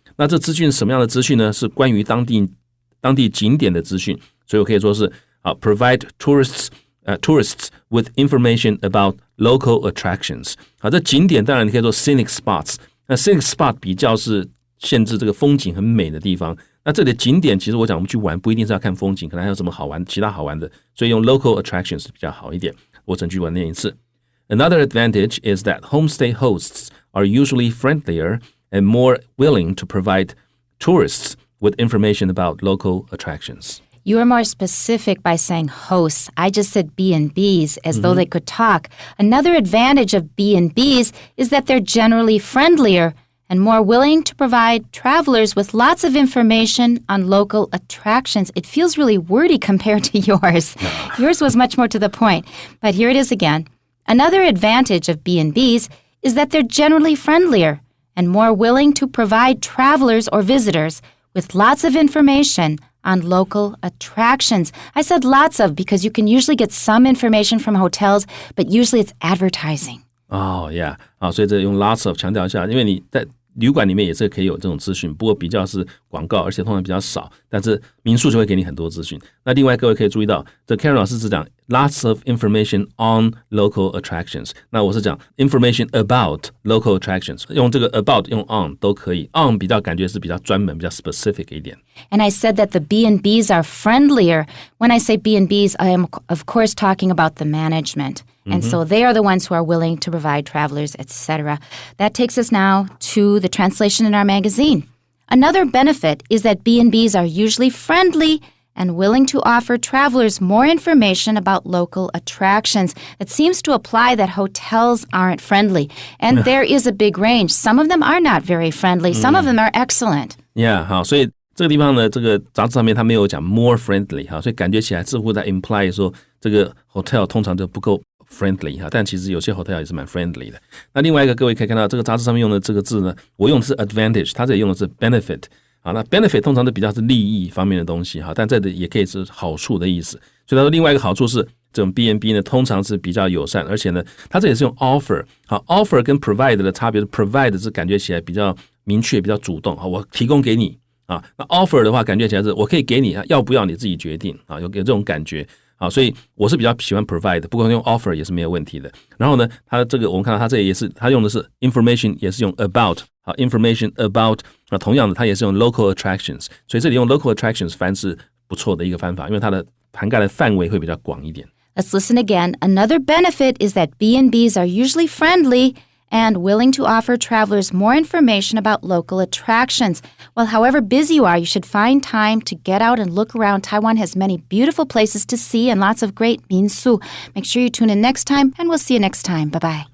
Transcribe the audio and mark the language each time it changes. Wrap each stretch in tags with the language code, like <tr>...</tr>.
<zh>那这资讯是什么样的资讯呢？是关于当地景点的资讯，所以我可以说是</zh> <en>provide tourists with information about local attractions。</en> <zh>这景点当然你可以说 scenic spots， 那 scenic spot 比较是限制这个风景很美的地方。那这里的景点其实我讲我们去玩不一定是要看风景，可能还有什么好玩其他好玩的，所以用 local attractions 比较好一点。我整句我念一次。</zh> <en>Another advantage is that homestay hosts are usually friendlier.and more willing to provide tourists with information about local attractions. You are more specific by saying hosts. I just said B&Bs as though they could talk. Another advantage of B&Bs is that they're generally friendlier and more willing to provide travelers with lots of information on local attractions. It feels really wordy compared to yours. Yours was much more to the point. But here it is again. Another advantage of B&Bs is that they're generally friendlier.and more willing to provide travelers or visitors with lots of information on local attractions. I said lots of because you can usually get some information from hotels, but usually it's advertising. Yeah.</en> <zh>所以这用 lots of 强调一下，因为你在旅馆里面也是可以有这种资讯，不过比较是广告，而且通常比较少，但是民宿就会给你很多资讯。那另外各位可以注意到，这 Karen 老师是讲</zh> <en>lots of information on local attractions，</en> <zh>那我是讲 information about local attractions， 用这个 about 用 on 都可以， on 比较感觉是比较专门，比较 specific 一点。</zh> <en>And I said that the B&Bs are friendlier. When I say B&Bs, I am of course talking about the management.And so they are the ones who are willing to provide travelers, etc. That takes us now to the translation in our magazine. Another benefit is that B&Bs are usually friendly and willing to offer travelers more information about local attractions. It seems to apply that hotels aren't friendly. And there is a big range. Some of them are not very friendly. Some of them are excellent.</en> <zh>Yeah, 好，所以这个地方呢，这个杂志上面他没有讲 more friendly 哈，所以感觉起来似乎在 imply 说这个 hotel 通常就不够 friendly 哈，但其实有些 hotel 也是蛮 friendly 的。那另外一个各位可以看到，这个杂志上面用的这个字呢，我用的是 advantage， 他这里用的是 benefit。好，那 benefit 通常是比较是利益方面的东西哈，但这里也可以是好处的意思。所以他说另外一个好处是，这种 B&B 呢通常是比较友善，而且呢，它这也是用 offer。好 ，offer 跟 provide 的差别是 provide 是感觉起来比较明确、比较主动。好，我提供给你啊，那 offer 的话感觉起来是我可以给你，要不要你自己决定啊，有这种感觉。好，所以我是比较喜欢 provide 的，不过用 offer 也是没有问题的。然后呢，它这个我们看到它这里也是，它用的是 information， 也是用 about。好 ，information about 那同样的，它也是用 local attractions， 所以这里用 local attractions 反是不错的一个方法，因为它的涵盖的范围会比较广一点。</zh> <en>Let's listen again. Another benefit is that B&Bs are usually friendly and willing to offer travelers more information about local attractions. Well, however busy you are, you should find time to get out and look around. Taiwan has many beautiful places to see and lots of great 民宿. Make sure you tune in next time, and we'll see you next time. Bye-bye.</en>